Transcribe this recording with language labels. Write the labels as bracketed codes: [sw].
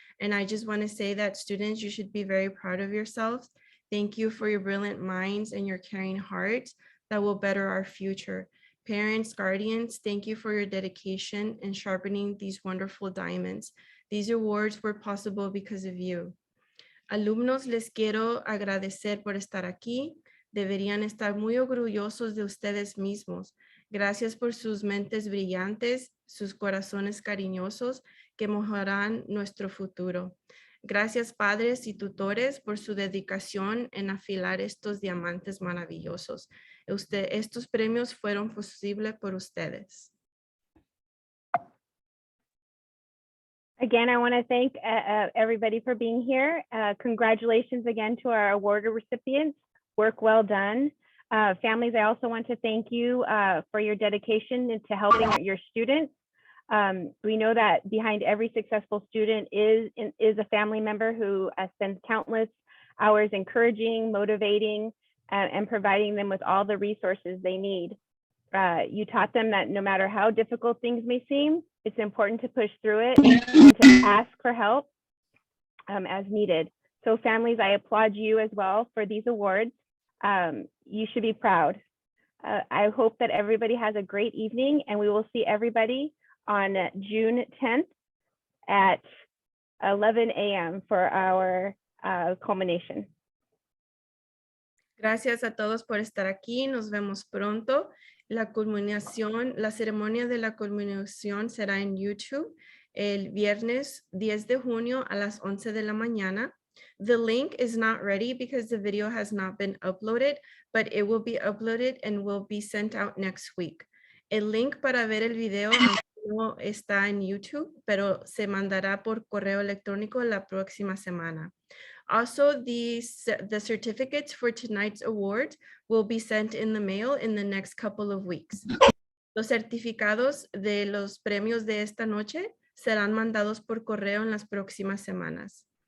[en] And I just want to say that students, you should be very proud of yourselves. Thank you for your brilliant minds and your caring hearts that will better our future. Parents, guardians, thank you for your dedication in sharpening these wonderful diamonds. These awards were possible because of you. [es] Alumnos, les quiero agradecer por estar aquí. Deberían estar muy orgullosos de ustedes mismos. Gracias por sus mentes brillantes, sus corazones cariñosos que mejoran nuestro futuro. Gracias, padres y tutores, por su dedicación en afilar estos diamantes maravillosos. Estos premios fueron posibles por ustedes. [en] Again, I want to thank everybody for being here. Congratulations again to our award recipients. Work well done. Families, I also want to thank you for your dedication to helping your students. We know that behind every successful student is a family member who spends countless hours encouraging, motivating, and providing them with all the resources they need. You taught them that no matter how difficult things may seem, it's important to push through it and to ask for help as needed. So families, I applaud you as well for these awards. You should be proud. I hope that everybody has a great evening, and we will see everybody on June 10th at 11 a.m. for our culmination. [es] Gracias a todos por estar aquí. Nos vemos pronto. La ceremonia de la culminación será en YouTube el viernes 10 de junio a las 11 de la mañana. [en] The link is not ready because the video has not been uploaded, but it will be uploaded and will be sent out next week. [es] El link para ver el video no está en YouTube, pero se mandará por correo electrónico la próxima semana. [en] Also, the certificates for tonight's award will be sent in the mail in the next couple of weeks. [es] Los certificados de los premios de esta noche serán mandados por correo en las próximas semanas.